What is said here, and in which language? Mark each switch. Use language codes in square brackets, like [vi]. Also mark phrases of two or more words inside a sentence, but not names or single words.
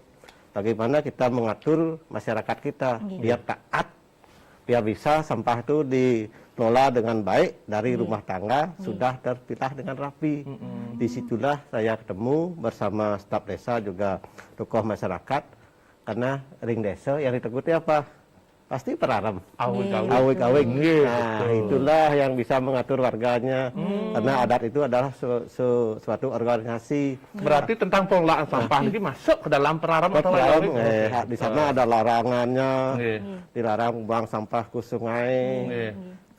[id] Bagaimana kita mengatur masyarakat kita biar taat, biar bisa sampah itu dikelola dengan baik dari rumah tangga sudah terpilah dengan rapi. Disitulah saya ketemu bersama staf desa juga tokoh masyarakat karena ring desa yang ditakuti apa? Pasti peraram, awik-awik. Nah, itulah yang bisa mengatur warganya karena adat itu adalah suatu organisasi. Berarti tentang pengelolaan sampah ini masuk ke dalam peraram atau di sana ada larangannya, dilarang buang sampah ke sungai.